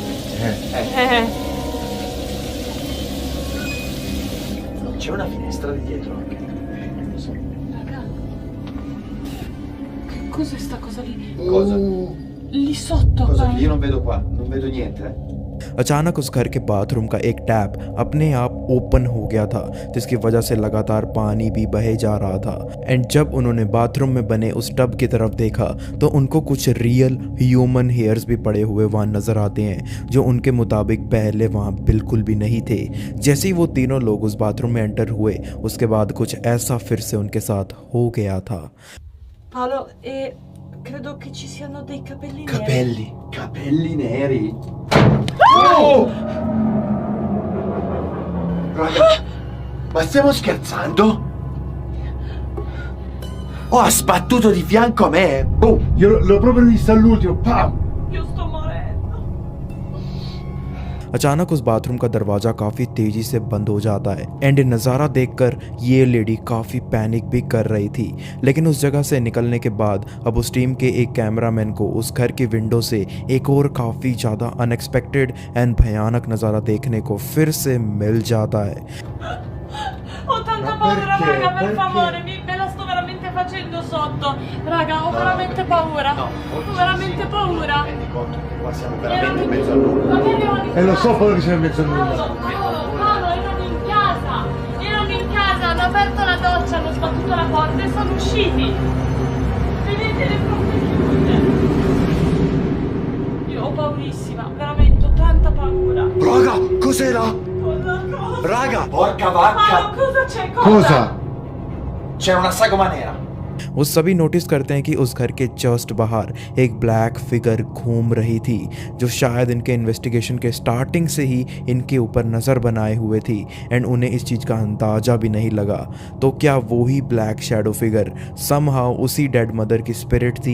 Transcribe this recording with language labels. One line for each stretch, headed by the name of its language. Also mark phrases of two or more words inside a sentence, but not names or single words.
Italian: C'è una finestra di dietro anche. Raga. Che cos'è sta cosa lì? Cosa? Lì sotto. Cosa? qua. Io non vedo qua, non vedo niente.
Hindi: अचानक उस घर के बाथरूम का एक टैप अपने आप ओपन हो गया था, जिसकी वजह से लगातार पानी भी बहे जा रहा था। एंड जब उन्होंने बाथरूम में बने उस टब की तरफ देखा तो उनको कुछ
English: real human hairs
Hindi: भी पड़े हुए वहाँ नज़र आते हैं, जो उनके मुताबिक पहले वहाँ बिल्कुल भी नहीं थे। जैसे ही वो तीनों लोग उस बाथरूम में एंटर हुए, उसके बाद कुछ ऐसा फिर से उनके साथ हो गया था।
Italian: Paolo, credo che ci siano dei capelli neri. Capelli neri. Oh! Raga, ma stiamo scherzando? Oh, ha sbattuto di fianco a me. Boom! Io l'ho proprio visto all'ultimo. Pam! Io sto morendo.
Hindi: अचानक उस बाथरूम का दरवाज़ा काफ़ी तेज़ी से बंद हो जाता है एंड नज़ारा देखकर ये लेडी काफ़ी पैनिक भी कर रही थी। लेकिन उस जगह से निकलने के बाद अब उस टीम के एक कैमरामैन को उस घर की विंडो से एक और काफ़ी ज़्यादा
English: unexpected and
Hindi: भयानक नज़ारा देखने को फिर से मिल जाता है।
Italian: Ho tanta Ma paura, perché? raga, per Perché? favore, me la sto veramente facendo sotto. Raga, ho veramente paura. Ho veramente paura. Rendi conto che qua siamo veramente in mezzo a nulla. Magari erano in E lo so casa. quello che c'è in mezzo a nulla. Paolo, erano in casa. Erano in casa, hanno aperto la doccia, hanno sbattuto la porta e sono usciti. Vedete le porte chiuse. Io ho paurissima, veramente, ho tanta paura. Raga, cos'era? Cosa? Raga, porca vacca! Paolo, cosa c'è? Cosa? C'era una sagoma nera.
Hindi: वो सभी नोटिस करते हैं कि उस घर के जस्ट बाहर एक
English: black figure
Hindi: घूम रही थी, जो शायद इनके इन्वेस्टिगेशन के स्टार्टिंग से ही इनके ऊपर नज़र बनाए हुए थी एंड उन्हें इस चीज़ का अंदाज़ा भी नहीं लगा। तो क्या वो ही
English: black shadow figure somehow
Hindi: उसी
English: dead mother
Hindi: की स्पिरिट थी?